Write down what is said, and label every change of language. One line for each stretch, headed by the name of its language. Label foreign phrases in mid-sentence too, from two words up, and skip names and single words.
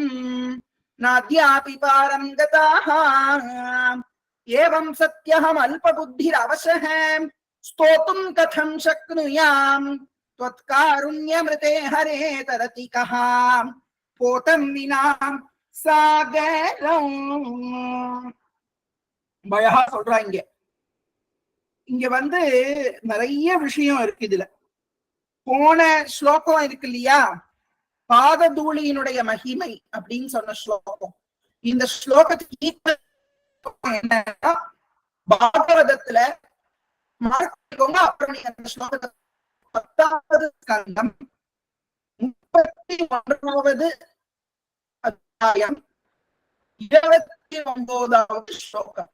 Sanskrit: नाद्यापि पारं गताः एवं सत्यहम् अल्पबुद्धिरवशः स्तोतुं कथं शक्नुयाम् त्वत्कारुण्यमृते हरे तरति कः पोतं विना सागरम्.
Tamil: பழகா சொல்றாங்க. இங்க நிறைய விஷயம் இருக்கு இதுல. போன ஸ்லோகம் இருக்கு இல்லையா, பாததூளியினுடைய மகிமை அப்படின்னு சொன்ன ஸ்லோகம். இந்த ஸ்லோகத்துக்கு என்னன்னா பாகவதத்துல அப்புறம் நீங்க அந்த ஸ்லோகத்தை 10வது ஸ்கந்தம் 31வது அத்தியாயம் 29வது ஸ்லோகம்.